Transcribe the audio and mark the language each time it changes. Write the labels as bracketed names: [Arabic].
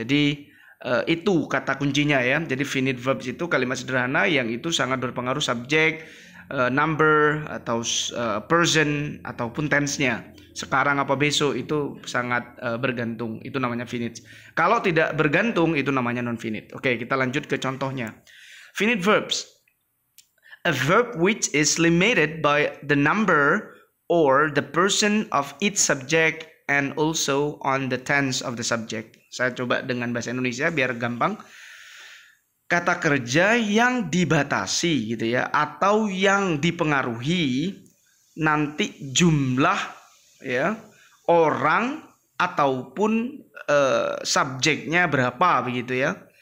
[Indonesian] Jadi itu kata kuncinya ya. Jadi finite verbs itu kalimat sederhana yang itu sangat berpengaruh subjek, number atau person ataupun tense-nya. Sekarang apa besok itu sangat bergantung. Itu namanya finite. Kalau tidak bergantung itu namanya non-finite. Oke, kita lanjut ke contohnya. [English] Finite verbs. A verb which is limited by the number or the person of its subject and also on the tense of the subject. [Indonesian] Saya coba dengan bahasa Indonesia biar gampang. Kata kerja yang dibatasi gitu ya, atau yang dipengaruhi nanti jumlah ya orang ataupun subjeknya berapa begitu ya.